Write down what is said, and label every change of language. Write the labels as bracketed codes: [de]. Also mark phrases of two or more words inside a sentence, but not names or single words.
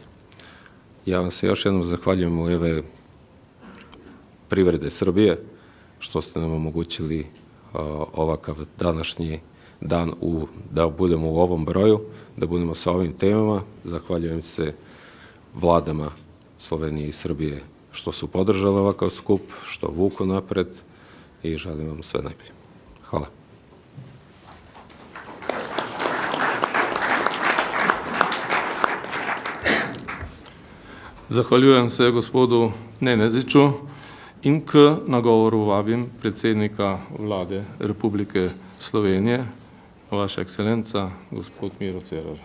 [sr] Ja vam se još jednom zahvaljujem u ime privrede Srbije što ste nam omogućili ovakav današnji dan da budemo u ovom broju, da budemo sa ovim temama. Zahvaljujem se vladama Slovenije i Srbije što su podržali ovakav skup, što vuku napred i želim vam sve najbolje. Hvala. [sl] Zahvaljujem se gospodu Neneziću in k nagovoru vabim predsednika Vlade Republike Slovenije, vaša ekscelenca, gospod Miro Cerar.